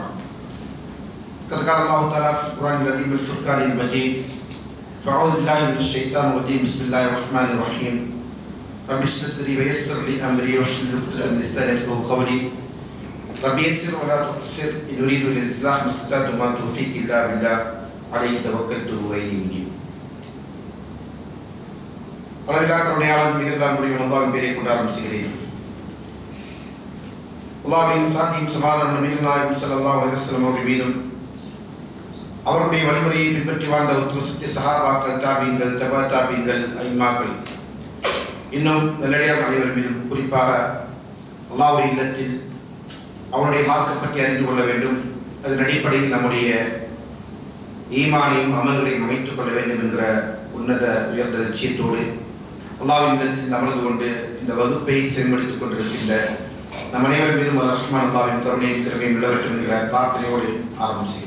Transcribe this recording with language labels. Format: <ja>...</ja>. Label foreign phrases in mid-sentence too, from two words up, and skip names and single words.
<ar>قد قال الله تعالى في القرآن العظيم الفرقان المجيد: فأعوذ بالله من الشيطان الرجيم بسم الله الرحمن الرحيم رب اشرح لي ويسر لي أمري واحلل عقدة من لساني يفقهوا قولي رب يسر ولا تعسر إن أريد الإصلاح ما استطعت وما توفيقي إلا بالله عليه توكلت وإليه أنيب.</ar> <ta>அளவில்லா கருணையாளன் மிகுந்த முடியும் அல்லாஹ்வின் பெயரை கொண்டு ஆரம்பிக்கிறேன். அல்லாஹ்வின் சாந்தியும் சமாதானம் நபிகள் நாயகம்</ta> <ar>صلى الله عليه وسلم</ar> <ta>அவர்கள் மீதும் அவருடைய வழிமுறையை பின்பற்றி வாழ்ந்த உத்தம சத்திய சஹாபாக்கள், தாபீன்கள், தபா தாபீன்கள், ஐமாக்கள், இன்னும் நல்லடியார் அனைவர் மீதும், குறிப்பாக அல்லாஹ்வுடைய இல்லத்தில் அவனுடைய மார்க்கம் பற்றி அறிந்து கொள்ள வேண்டும், அதன் அடிப்படையில் நம்முடைய ஈமானையும் அமல்களையும் அமைத்துக் கொள்ள வேண்டும் என்கிற உன்னத உயர்ந்த லட்சியத்தோடு அல்லாஹ்வின் இல்லத்தில் அமர்ந்து கொண்டு இந்த வகுப்பை செல்வடித்துக் கொண்டிருக்கின்ற நம் அனைவர் மீதும் ரஹ்மான் அல்லாஹ்வின் கருணையும் திறமையும் விட வேண்டும் என்கிற பிரார்த்தனையோடு ஆரம்பிக்கிறேன்.</ta>